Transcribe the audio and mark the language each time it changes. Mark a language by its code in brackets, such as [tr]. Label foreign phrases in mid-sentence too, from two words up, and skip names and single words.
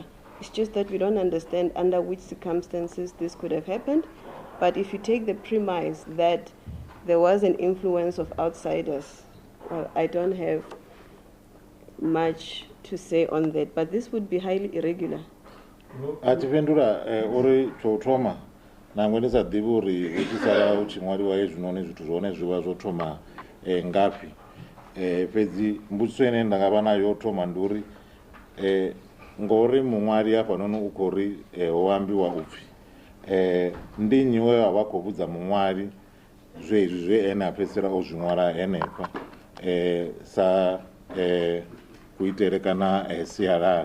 [en] It's just that we don't understand under which circumstances this could have happened. But if you take the premise that there was an influence of outsiders, well, I don't have much to say on that, but this would be highly irregular. [ve] Achipindura uri chotoma nangwe ndisa ḓivhi uri hu tshi sala hu tshi ṅwaliwa hezwinoni zwithu zwone zwi vha zwo thoma ngafhi. Fhedzi mbudziso ine nda nga vha nayo yo thoma ndi uri ngori muṅwali hafhanoni u khou ri ho ambiwa upfhi ndi nnyi we a vha khou vhudza muṅwali zwezwi zwe ene a fhedzisela o zwi ṅwala henefha sa kuitele kana sialala.